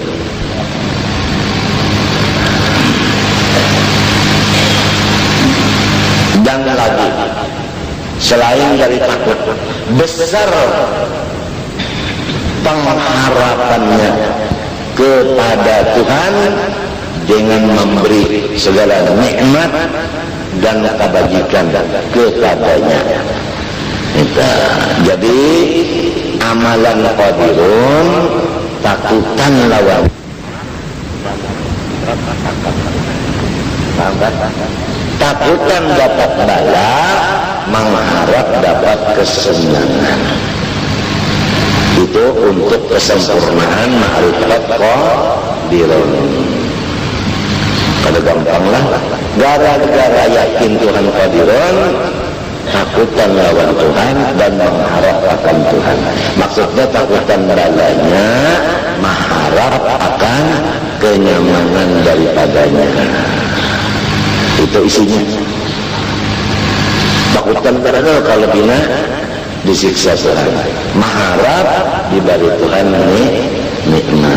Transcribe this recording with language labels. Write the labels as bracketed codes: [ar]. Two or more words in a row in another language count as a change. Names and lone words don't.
[id] Dan lagi selain dari takut besar pengharapannya kepada Tuhan dengan memberi segala nikmat dan kebajikan kepadanya. [bjn] Jadi amalan qadirun takutan lawan takutan dapat bala, mengharap dapat kesenangan. [id] Itu untuk kesempurnaan ma'rifat qadirun. [bjn] Kada gampang lah. Gara-gara yakin Tuhan qadirun, takutan lawan Tuhan dan mengharap akan Tuhan. Maksudnya takutan balanya, mengharap akan kenyamanan daripadanya. [id] Itu isinya. [bjn] Takutan karena kalau bina disiksa Tuhan, mengharap diberi Tuhan ini nikmat.